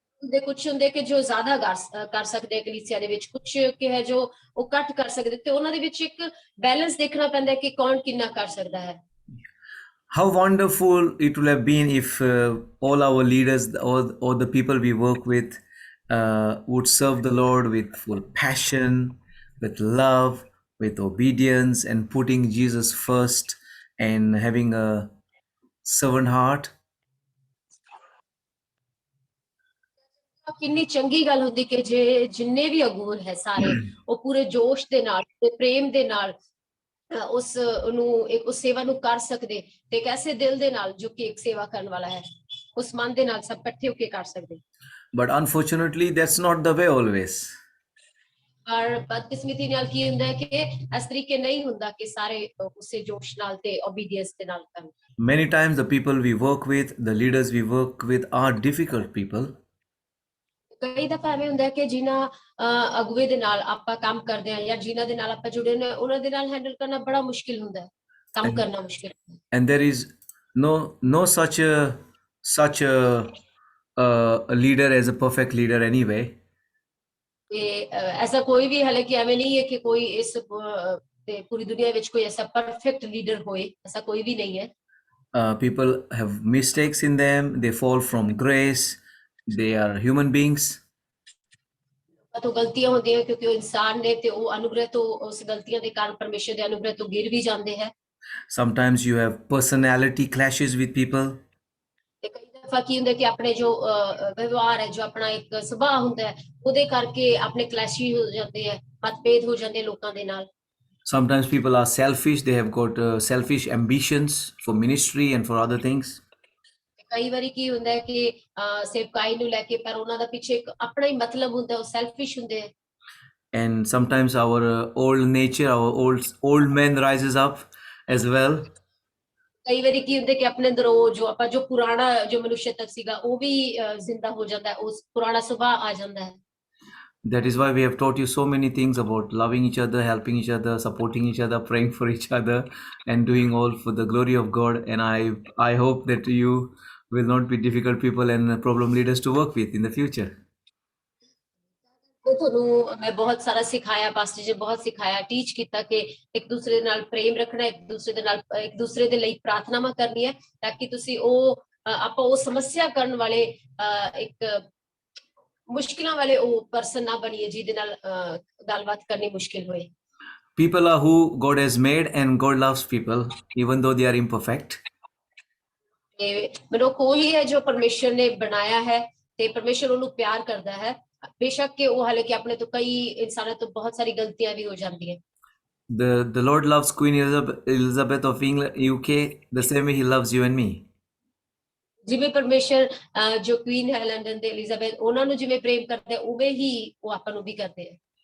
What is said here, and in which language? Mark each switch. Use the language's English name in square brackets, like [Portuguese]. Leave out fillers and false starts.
[Punjabi] ਦੇ ਕੁਝ ਹੁੰਦੇ ਕਿ ਜੋ ਜ਼ਿਆਦਾ ਕਰ ਸਕਦੇ ਆ ਕਲੀਸਿਆ ਦੇ ਵਿੱਚ, ਕੁਝ ਕਿ ਹੈ ਜੋ ਉਹ ਘੱਟ ਕਰ ਸਕਦੇ, ਤੇ ਉਹਨਾਂ ਦੇ ਵਿੱਚ ਇੱਕ ਬੈਲੈਂਸ ਦੇਖਣਾ ਪੈਂਦਾ ਕਿ ਕੌਣ ਕਿੰਨਾ ਕਰ ਸਕਦਾ ਹੈ। [English] How wonderful it would have been if all our leaders, or the people we work with, would serve the Lord with full passion, with love, with obedience, and putting Jesus first, and having a servant heart. [Punjabi] ਕਿੰਨੀ ਚੰਗੀ ਗੱਲ ਹੁੰਦੀ ਕਿ ਜੇ ਜਿੰਨੇ ਵੀ ਅਗੂਰ ਹੈ ਸਾਰੇ ਉਹ ਪੂਰੇ ਜੋਸ਼ ਦੇ ਨਾਲ ਤੇ ਪ੍ਰੇਮ ਦੇ ਨਾਲ ਉਸ ਨੂੰ ਇੱਕ ਉਸ ਸੇਵਾ ਨੂੰ ਕਰ ਸਕਦੇ, ਤੇ ਇੱਕ ਐਸੇ ਦਿਲ ਦੇ ਨਾਲ ਜੋ ਕਿ ਇੱਕ ਸੇਵਾ ਕਰਨ ਵਾਲਾ ਹੈ, ਉਸ ਮਨ ਦੇ ਨਾਲ ਸਭ ਇਕੱਠੇ ਹੋ ਕੇ ਕਰ ਸਕਦੇ। [English] But unfortunately, that's not the way always. [Punjabi] ਪਰ ਬਦਕਿਸਮਤੀ ਨਾਲ ਕੀ ਹੁੰਦਾ ਹੈ ਕਿ ਇਸ ਤਰੀਕੇ ਨਹੀਂ ਹੁੰਦਾ ਕਿ ਸਾਰੇ ਉਸੇ ਜੋਸ਼ ਨਾਲ ਤੇ ਓਬੀਡੀਐਂਸ ਦੇ ਨਾਲ ਕਰਨ। [English] Many times the people we work with, the leaders we work with, are difficult people. [Punjabi] ਕਈ ਦਫਾ ਐਵੇਂ ਹੁੰਦਾ ਹੈ ਕਿ ਜਿਨ੍ਹਾਂ ਅਗਵੇ ਦੇ ਨਾਲ ਆਪਾਂ ਕੰਮ ਕਰਦੇ ਹਾਂ ਜਾਂ ਜਿਨ੍ਹਾਂ ਦੇ ਨਾਲ ਆਪਾਂ ਜੁੜੇ ਨੇ ਉਹਨਾਂ ਦੇ ਨਾਲ ਹੈਂਡਲ ਕਰਨਾ ਬੜਾ ਮੁਸ਼ਕਿਲ ਹੁੰਦਾ ਹੈ, ਕੰਮ ਕਰਨਾ ਮੁਸ਼ਕਿਲ ਹੁੰਦਾ ਹੈ। [English] And there is no such a leader as a perfect leader anyway. [Punjabi] ਤੇ ਐਸਾ ਕੋਈ ਵੀ ਹਾਲਾਂਕਿ ਐਵੇਂ ਨਹੀਂ ਹੈ ਕਿ ਕੋਈ ਇਸ ਤੇ ਪੂਰੀ ਦੁਨੀਆ ਵਿੱਚ ਕੋਈ ਐਸਾ ਪਰਫੈਕਟ ਲੀਡਰ ਹੋਏ, ਐਸਾ ਕੋਈ ਵੀ ਨਹੀਂ ਹੈ। [English] People have mistakes in them, they fall from grace, they are human beings. [Punjabi] ਤੋਂ ਗਲਤੀਆਂ ਹੁੰਦੀਆਂ ਕਿਉਂਕਿ ਉਹ ਇਨਸਾਨ ਨੇ ਤੇ ਉਹ ਅਨੁਗ੍ਰਹ ਤੋਂ ਉਸ ਗਲਤੀਆਂ ਦੇ ਕਾਰਨ ਪਰਮੇਸ਼ਰ ਦੇ ਅਨੁਗ੍ਰਹ ਤੋਂ ਗਿਰ ਵੀ ਜਾਂਦੇ ਹੈ। [English] Sometimes you have personality clashes with people. [Punjabi] ਤੇ ਕਈ ਦਫਾ ਕੀ ਹੁੰਦਾ ਕਿ ਆਪਣੇ ਜੋ ਵਿਵਹਾਰ ਹੈ, ਜੋ ਆਪਣਾ ਇੱਕ ਸੁਭਾਅ ਹੁੰਦਾ ਹੈ, ਉਹਦੇ ਕਰਕੇ ਆਪਣੇ ਕਲੈਸ਼ੀ ਹੋ ਜਾਂਦੇ ਹੈ, ਮਤਭੇਦ ਹੋ ਜਾਂਦੇ ਲੋਕਾਂ ਦੇ ਨਾਲ। [English] Sometimes people are selfish, they have got selfish ambitions for ministry and for other things. [Punjabi] ਕਈ ਵਾਰੀ ਕੀ ਹੁੰਦਾ ਹੈ ਕਿ ਸੇਵਕਾਈ ਨੂੰ ਲੈ ਕੇ ਪਰ ਉਹਨਾਂ ਦਾ ਪਿੱਛੇ ਇੱਕ ਆਪਣਾ ਹੀ ਮਤਲਬ ਹੁੰਦਾ, ਉਹ ਸੈਲਫਿਸ਼ ਹੁੰਦੇ ਹੈ। [English] And sometimes our old nature, our old man rises up as well. [Punjabi] ਕਈ ਵਾਰੀ ਕੀ ਹੁੰਦਾ ਕਿ ਆਪਣੇ ਅੰਦਰ ਉਹ ਜੋ ਆਪਾਂ ਜੋ ਪੁਰਾਣਾ ਜੋ ਮਨੁੱਖ ਤੱਕ ਸੀਗਾ ਉਹ ਵੀ ਜ਼ਿੰਦਾ ਹੋ ਜਾਂਦਾ ਹੈ, ਉਸ ਪੁਰਾਣਾ ਸੁਭਾਅ ਆ ਜਾਂਦਾ ਹੈ। [English] That is why we have taught you so many things about loving each other, helping each other, supporting each other, praying for each other, and doing all for the glory of God. And I hope that you will not be difficult people and problem leaders to work with in the future. [Punjabi] ਤੇ ਤੁਹਾਨੂੰ ਮੈਂ ਬਹੁਤ ਸਾਰਾ ਸਿਖਾਇਆ, pastor ਜੀ ਬਹੁਤ ਸਿਖਾਇਆ, teach ਕੀਤਾ ਕਿ ਇੱਕ ਦੂਸਰੇ ਦੇ ਨਾਲ ਪ੍ਰੇਮ ਰੱਖਣਾ, ਇੱਕ ਦੂਸਰੇ ਦੇ ਨਾਲ ਇੱਕ ਦੂਸਰੇ ਦੇ ਲਈ ਪ੍ਰਾਰਥਨਾਵਾਂ ਕਰਨੀ ਹੈ, ਤਾਂ ਕਿ ਤੁਸੀਂ ਉਹ ਆਪਾਂ ਉਹ ਸਮੱਸਿਆ ਕਰਨ ਵਾਲੇ ਇੱਕ ਮੁਸ਼ਕਿਲਾਂ ਵਾਲੇ ਉਹ ਪਰਸਨ ਨਾ ਬਣੀਏ ਜਿਹਦੇ ਨਾਲ ਗੱਲਬਾਤ ਕਰਨੀ ਮੁਸ਼ਕਿਲ ਹੋਏ। [English] People are who God has made, and God loves people even though they are imperfect. [Punjabi] ਤੇ ਮਨੁੱਖ ਉਹੀ ਹੈ ਜੋ ਪਰਮੇਸ਼ਰ ਨੇ ਬਣਾਇਆ ਹੈ ਤੇ ਪਰਮੇਸ਼ਰ ਉਹਨੂੰ ਪਿਆਰ ਕਰਦਾ ਹੈ, ਬੇਸ਼ੱਕ ਕਿ ਉਹ ਹਾਲਾਂਕਿ ਆਪਣੇ ਤੋਂ ਕਈ ਇਨਸਾਨਾਂ ਤੋਂ ਬਹੁਤ ਸਾਰੀ ਗਲਤੀਆਂ ਵੀ ਹੋ ਜਾਂਦੀਆਂ। [English] The Lord loves Queen Elizabeth of England, UK, the same way He loves you and me. [Punjabi] ਜਿਵੇਂ ਪਰਮੇਸ਼ਰ ਜੋ ਕੁਈਨ ਹੈ ਲੰਡਨ ਦੇ ਐਲਿਜ਼ਾਬੈਥ, ਉਹਨਾਂ ਨੂੰ ਜਿਵੇਂ ਪ੍ਰੇਮ ਕਰਦੇ ਉਵੇਂ ਹੀ ਉਹ ਆਪਾਂ ਨੂੰ ਵੀ ਕਰਦੇ ਹੈ।